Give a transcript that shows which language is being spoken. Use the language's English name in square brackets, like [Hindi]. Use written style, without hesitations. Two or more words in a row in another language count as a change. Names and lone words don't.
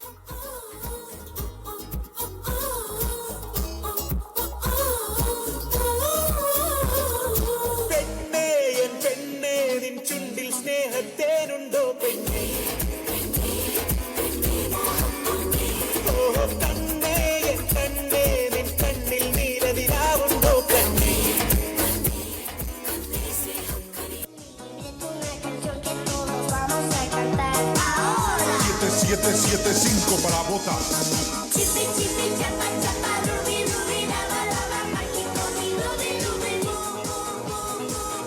[Malayalam] പെണ്ണേ എൻ പെണ്ണേ നിൻ ചുണ്ടിൽ സ്നേഹത്തേനുണ്ടോ പെണ്ണേ. ഓ കണ്ണേ എൻ കണ്ണേ നിൻ കണ്ണിൽ നീലനിലാവുണ്ടോ പെണ്ണേ. [Spanish] Siete, 5 para votar. Chipi, chipi, chapa, chapa, rubi, rubi, lava, lava, mágico, mi rubi, rubi, boom, boom, boom, boom.